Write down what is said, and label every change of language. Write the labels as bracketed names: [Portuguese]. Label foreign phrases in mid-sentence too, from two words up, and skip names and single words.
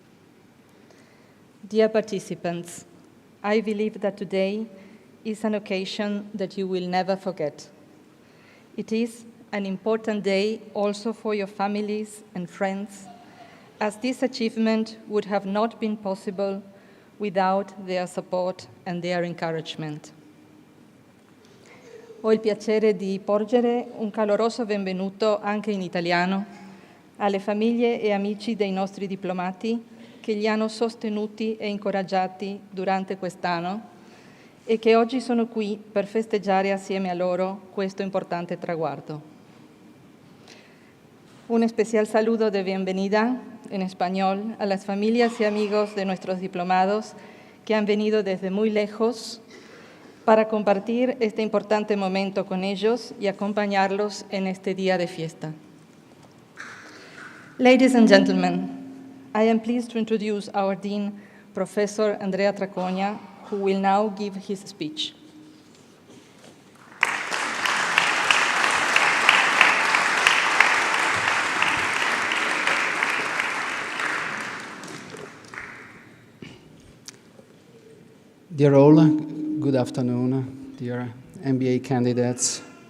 [English] Dear participants, I believe that today is an occasion that you will never forget. It is an important day also for your families and friends, as this achievement would have not been possible without their support and their encouragement. [Italian] Ho il piacere di porgere un caloroso benvenuto anche in italiano alle famiglie e amici dei nostri diplomati che li hanno sostenuti e incoraggiati durante quest'anno e che oggi sono qui per festeggiare assieme a loro questo importante traguardo. [Spanish] Un especial saludo de bienvenida en español a las familias y amigos de nuestros diplomados que han venido desde muy lejos para compartir este importante momento con ellos y acompañarlos en este día de fiesta. [English] Ladies and gentlemen, I am pleased to introduce our Dean, Professor Andrea Traconia, who will now give his speech. Dear all, good afternoon, dear MBA candidates.